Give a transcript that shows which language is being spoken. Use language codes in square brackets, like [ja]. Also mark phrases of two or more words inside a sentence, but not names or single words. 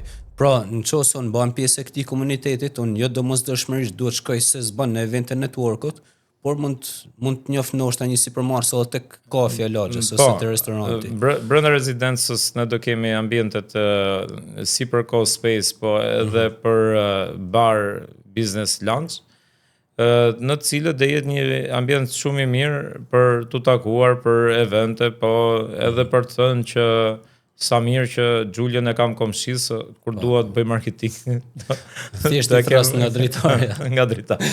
[sq] Pra, në qoftë se unë bëhem pjesë e këtij komunitetit, unë jo domosdoshmërisht duhet shkoj se s'bën në evente networkut, por mund të njoh ndoshta një sipërmarrës edhe tek kafja, lagjes ose te restoranti. Brenda rezidencës ne do kemi ambientet sipër co-space, po edhe për bar, [en] business lunch, [sq] në të cilët do jetë një ambient shumë i mirë për tu takuar për evente, po edhe për të thënë që sa mirë që Julian e kam komshisë kur dua të bëj marketing. Thjesht të flas nga dritarja. Nga dritarja.